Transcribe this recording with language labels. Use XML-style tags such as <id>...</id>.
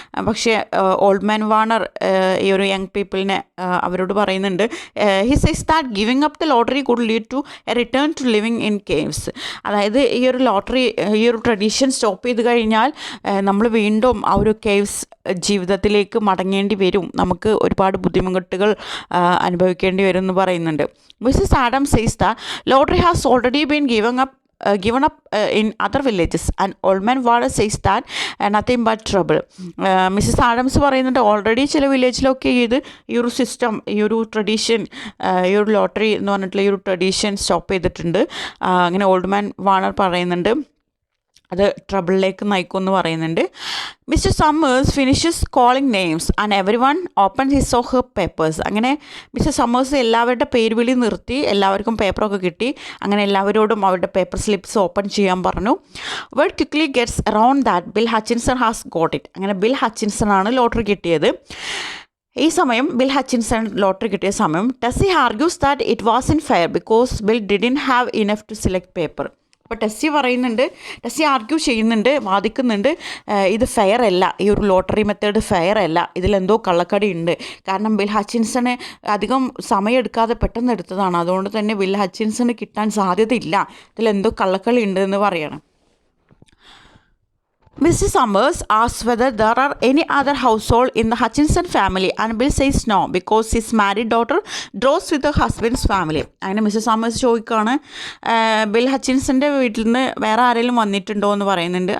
<ml>പക്ഷേ old man Warner ഈ ഒരു യങ് പീപ്പിളിനെ അവരോട് പറയുന്നുണ്ട്,</ml> <en>He says that giving up the lottery could lead to a return to living in caves.</en> <ml>അതായത് ഈ ഒരു ലോട്ടറി, ഈ ഒരു ട്രഡീഷൻ സ്റ്റോപ്പ് ചെയ്ത് കഴിഞ്ഞാൽ നമ്മൾ വീണ്ടും ആ ഒരു കേവ്സ് ജീവിതത്തിലേക്ക് മടങ്ങേണ്ടി വരും, നമുക്ക് ഒരുപാട് ബുദ്ധിമുട്ടുകൾ അനുഭവിക്കേണ്ടി വരും എന്ന് പറയുന്നുണ്ട്.</ml> <en>Mrs Adam says the lottery has already been given up in other villages and old man Water says that nothing but trouble.</en> <ml>Mrs Adams പറയുന്നുണ്ട് ഓൾറെഡി ചില വില്ലേജിലൊക്കെ ഈ ഒരു സിസ്റ്റം, ഈ ഒരു ട്രഡീഷൻ, ഈ ഒരു ലോട്ടറി എന്ന് പറഞ്ഞിട്ടുള്ള ഈ ഒരു ട്രഡീഷൻ സ്റ്റോപ്പ് ചെയ്തിട്ടുണ്ട്. അങ്ങനെ ഓൾഡ് മാൻ വാണർ പറയുന്നുണ്ട് അത് ട്രബിളിലേക്ക് നയിക്കുമെന്ന് പറയുന്നുണ്ട്.</ml> <en>Mr Summers finishes calling names and everyone open his or her papers.</en> <ml>അങ്ങനെ മിസ്റ്റർ സമ്മേഴ്സ് എല്ലാവരുടെ പേര് വിളി നിർത്തി, എല്ലാവർക്കും പേപ്പറൊക്കെ കിട്ടി. അങ്ങനെ എല്ലാവരോടും അവരുടെ പേപ്പർ സ്ലിപ്സ് ഓപ്പൺ ചെയ്യാൻ പറഞ്ഞു.</ml> <en>Word quickly gets around that Bill Hutchinson has got it.</en> <ml>അങ്ങനെ ബിൽ ഹച്ചിൻസൺ ആണ് ലോട്ടറി കിട്ടിയത്. ഈ സമയം ബിൽ ഹച്ചിൻസൺ ലോട്ടറി കിട്ടിയ സമയം</ml> <en>Tessie argues that it was in fair because Bill didn't have enough to select paper.</en> <ml>അപ്പോൾ ടെസ്സി ആർഗ്യൂ ചെയ്യുന്നുണ്ട്, വാദിക്കുന്നുണ്ട്, ഇത് ഫെയർ അല്ല, ഈ ഒരു ലോട്ടറി മെത്തേഡ് ഫെയർ അല്ല, ഇതിലെന്തോ കള്ളക്കടി ഉണ്ട്. കാരണം ബിൽ ഹച്ചിൻസണ് അധികം സമയമെടുക്കാതെ പെട്ടെന്ന് എടുത്തതാണ്, അതുകൊണ്ട് തന്നെ ബിൽ ഹച്ചിൻസണ് കിട്ടാൻ സാധ്യതയില്ല, ഇതിലെന്തോ കള്ളക്കളി ഉണ്ട് എന്ന് പറയണം.</ml> <en>Mrs. Summers asks whether there are any other household in the Hutchinson family and Bill says no because his married daughter draws with her husband's family.</en> <ml>അങ്ങനെ മിസ്സസ് സമ്മേഴ്സ് ചോദിക്കുകയാണ്, ബിൽ ഹച്ചിൻസൻ്റെ വീട്ടിൽ നിന്ന് വേറെ ആരെങ്കിലും വന്നിട്ടുണ്ടോ എന്ന് പറയുന്നുണ്ട്.</ml>